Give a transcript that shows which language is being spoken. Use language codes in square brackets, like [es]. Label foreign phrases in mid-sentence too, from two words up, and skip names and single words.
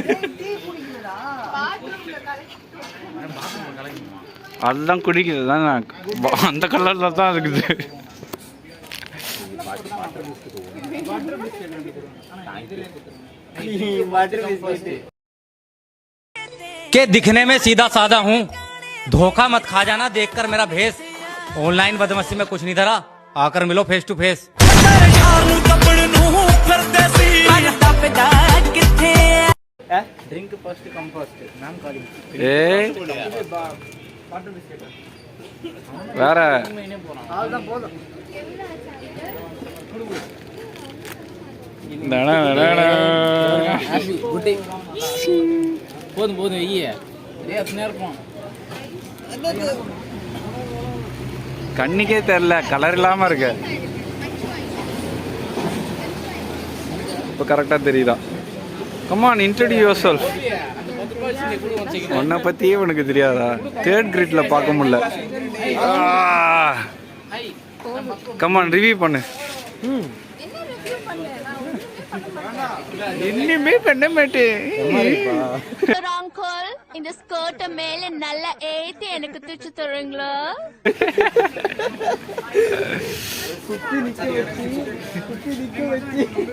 [ta] அதுதான் குடிக்குது தான், அந்த கலர்ல தான் இருக்குது. [hi] के दिखने में सीधा साधा हूँ, धोखा मत खा जाना देखकर मेरा भेस। ऑनलाइन बदमाशी में कुछ नहीं धरा, आकर मिलो [en] face to face. ड्रिंक फर्स्ट कम फर्स्ट नाम काली [ta] ए வேற போதும் போதும் வெய்ய இருப்போம். கண்ணுக்கே தெரியல, கலர் இல்லாம இருக்கு. இப்போ கரெக்டா தெரியுதா? [en] Come on, introduce yourself. [ta] உன்னை பத்தியே உனக்கு தெரியாதா? [en] third gradeல [ta] பார்க்க முடியல. [en] Come on, [ta] ரிவ்யூ பண்ணு. இன்னுமே பண்ண மாட்டேன். அங்கிள், இந்த ஸ்கர்ட் மேல நல்லா ஏத்தி எனக்கு தூச்சு தருவீங்களா? குத்தி நிக்க வச்சி